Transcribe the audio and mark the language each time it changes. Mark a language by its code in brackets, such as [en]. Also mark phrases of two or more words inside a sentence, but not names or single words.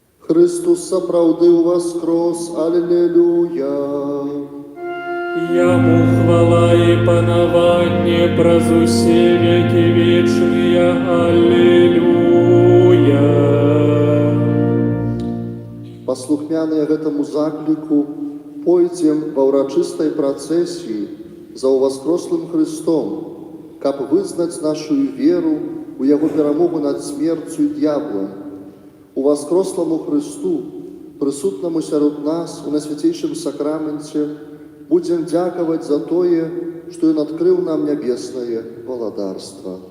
[be] Христос сапраўды уваскрос, аллилуйя. Яму хвала и панаванне праз усе [ru] веки вечные. [be] Аллилуйя. Паслухмяныя гэтаму закліку пойдзем ва ўрачыстай працэсіі за ўваскрослым Христом, каб вызнаць нашу веру у Яго перамогу над смерцю і д'яблам. Уваскросламу Христу, прысутнаму сярод нас у Найсвяцейшым сакраменце, будзем дзякаваць за тое, што Ён адкрыў нам нябеснае валадарства.